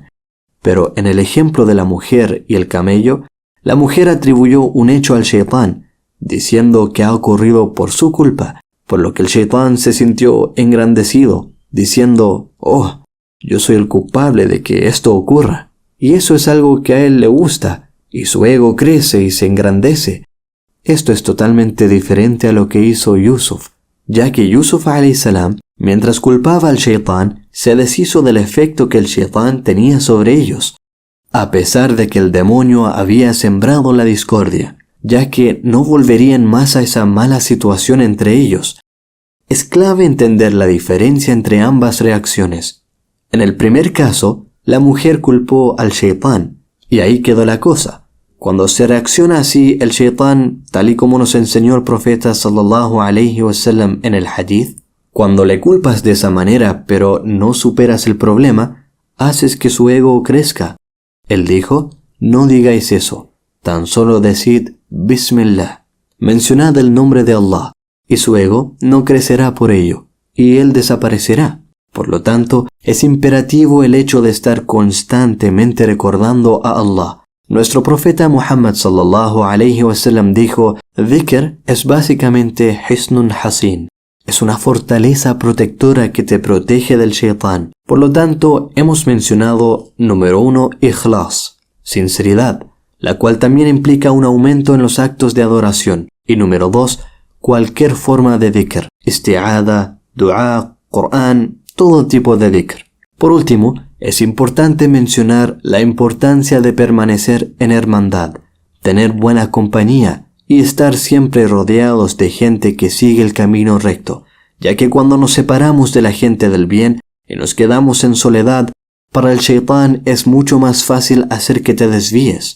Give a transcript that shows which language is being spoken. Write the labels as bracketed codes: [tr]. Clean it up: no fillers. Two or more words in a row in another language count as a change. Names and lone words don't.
[es] Pero en el ejemplo de la mujer y el camello, la mujer atribuyó un hecho al Shaitán, diciendo que ha ocurrido por su culpa, por lo que el Shaitán se sintió engrandecido, diciendo: oh, yo soy el culpable de que esto ocurra. Y eso es algo que a él le gusta, y su ego crece y se engrandece. Esto es totalmente diferente a lo que hizo Yusuf, ya que Yusuf [ar] عليه السلام, [es] mientras culpaba al Shaitán, se deshizo del efecto que el Shaitán tenía sobre ellos, a pesar de que el demonio había sembrado la discordia, ya que no volverían más a esa mala situación entre ellos. Es clave entender la diferencia entre ambas reacciones. En el primer caso, la mujer culpó al Shaitán, y ahí quedó la cosa. Cuando se reacciona así, el Shaitán, tal y como nos enseñó el profeta [ar] صلى الله عليه وسلم [es] en el hadith, cuando le culpas de esa manera pero no superas el problema, haces que su ego crezca. Él dijo: no digáis eso, tan solo decid Bismillah, mencionad el nombre de Allah, y su ego no crecerá por ello, y él desaparecerá. Por lo tanto, es imperativo el hecho de estar constantemente recordando a Allah. Nuestro profeta Muhammad [ar] صلى الله عليه وسلم [es] dijo: dhikr es básicamente [ar] حصن حصين. [es] Es una fortaleza protectora que te protege del Shaitán. Por lo tanto, hemos mencionado, número 1, ikhlas, sinceridad. la cual también implica un aumento en los actos de adoración. Y número 2, cualquier forma de dhikr, isti'adha, dua, Qur'an, todo tipo de dhikr. Por último, es importante mencionar la importancia de permanecer en hermandad, tener buena compañía y estar siempre rodeados de gente que sigue el camino recto, ya que cuando nos separamos de la gente del bien y nos quedamos en soledad, para el shaitán es mucho más fácil hacer que te desvíes.